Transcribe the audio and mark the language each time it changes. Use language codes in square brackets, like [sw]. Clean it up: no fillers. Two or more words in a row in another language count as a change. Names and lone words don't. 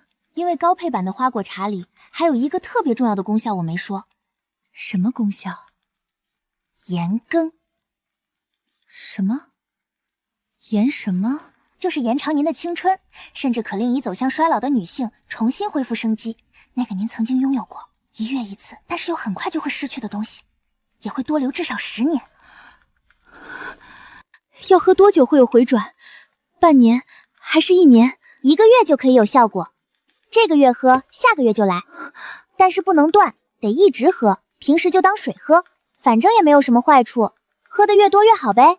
[zh] 因為高配版的花果茶裡還有一個特別重要的功效我沒說。什麼功效？延庚。什么？延什么？就是延长您的青春，甚至可令已走向衰老的女性重新恢復生機。那個您曾經擁有過1月1次，但是又很快就會失去的東西，也會多留至少10年。要喝多久會有回轉？半年還是1年？1個月就可以有效果。這個月喝，下個月就來，但是不能斷，得一直喝，平時就當水喝，反正也沒有什麼壞處，喝得越多越好唄。